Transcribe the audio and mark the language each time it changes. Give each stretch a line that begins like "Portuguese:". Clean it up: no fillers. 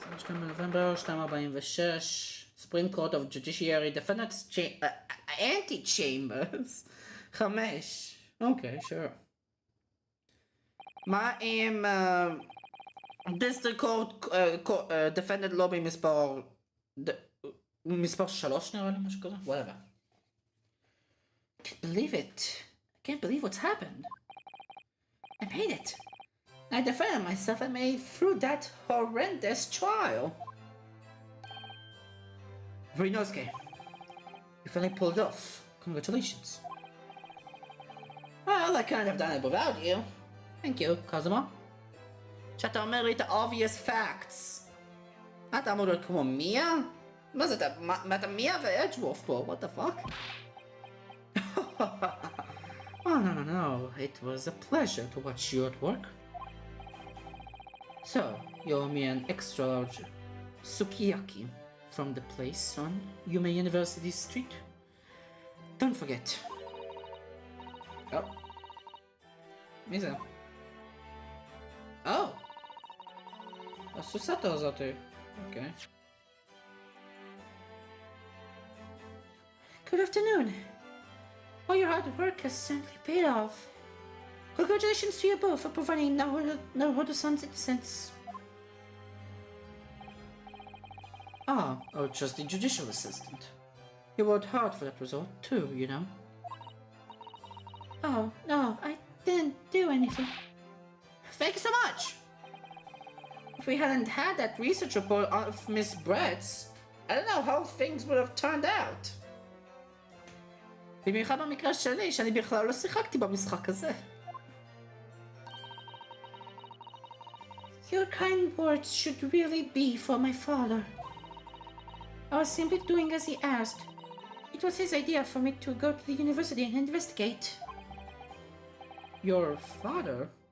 English: November 246 Supreme Court of Judiciary Defendants Anti-Chambers 5. Okay, sure.
Hebrew: מה עם District Court Defendant Lobby מספר 3 נראה לי, משהו כזה?
English: Whatever. Can't believe it. I can't believe what's happened. I made it. I defended myself and made it through that horrendous trial. Ryunosuke, you finally pulled it off. Congratulations. Well, I couldn't have done it without you. Thank you, Kazuma.
Hebrew: שאתה אומר לי את
English: obvious facts.
Hebrew: אתה אמור להיות כמו מיה? מה זה, אתה מיה ואדג'וורף פה?
English: What the fuck? Oh, no. It was a pleasure to watch you at work. So, you owe me an extra large sukiyaki from the place on Yume University Street. Don't forget. Oh.
Hebrew: מי זה?
English: Oh.
Hebrew: הסוסטה הזאת.
English: Okay. Good afternoon. All your hard work has certainly paid off. Congratulations to you both for providing Naruhodo-san's innocence. Oh, just the judicial assistant. You worked hard for that result too, you know. Oh, no, I didn't do anything. Thank you so much! If we hadn't had that research report of Miss Brett's, I don't know how things would have turned out.
Hebrew: במיוחד במקרה שלי, שאני בכלל לא שיחקתי במשחק הזה.
English: Your kind words should really be for my father. I was simply doing as he asked. It was his idea for me to go to the university and investigate. Your father?